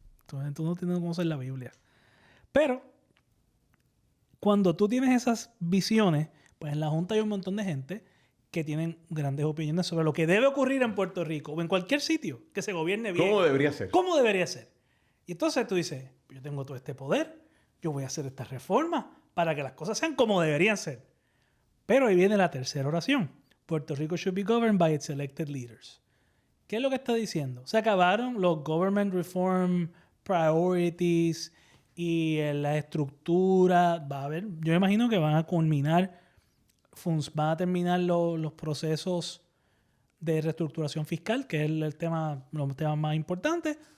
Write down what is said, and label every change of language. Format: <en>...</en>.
<es>Tú no tienes que conocer la Biblia. Pero, cuando tú tienes esas visiones, pues en la Junta hay un montón de gente que tienen grandes opiniones sobre lo que debe ocurrir en Puerto Rico o en cualquier sitio que se gobierne bien. ¿Cómo debería ser? ¿Cómo debería ser? Y entonces tú dices, yo tengo todo este poder, yo voy a hacer estas reformas para que las cosas sean como deberían ser. Pero ahí viene la tercera oración.</es> <en>Puerto Rico should be governed by its elected leaders.</en> <es>¿Qué es lo que está diciendo? Se acabaron los</es> <en>government reform priorities</en> <es>y la estructura. Yo me imagino que van a culminar, van a terminar los procesos de reestructuración fiscal, que es los temas más importantes.</es>